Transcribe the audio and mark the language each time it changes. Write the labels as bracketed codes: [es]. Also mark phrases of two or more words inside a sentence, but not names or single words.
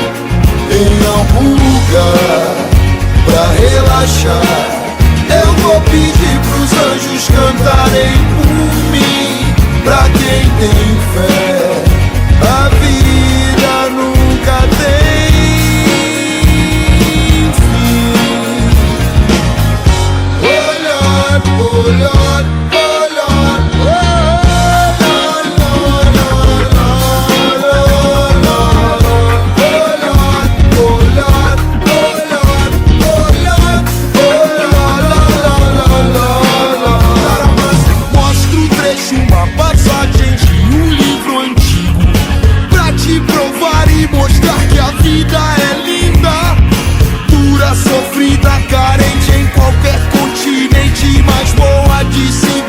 [pt] Em algum lugar pra relaxar, eu vou pedir pros anjos cantarem por mim. Pra quem tem fé, a vida nunca tem fim. [en] Oh Lord, oh Lord, oh Lord, oh Lord, Lord, Lord, Lord, Lord, Lord, oh Lord, oh Lord, oh Lord, oh Lord, Lord, Lord. [pt] Mostra o trecho, uma passagem de um livro antigo, pra te provar e mostrar que a vida é linda. Dura, sofrida, carente em qualquer continente, mas boa de se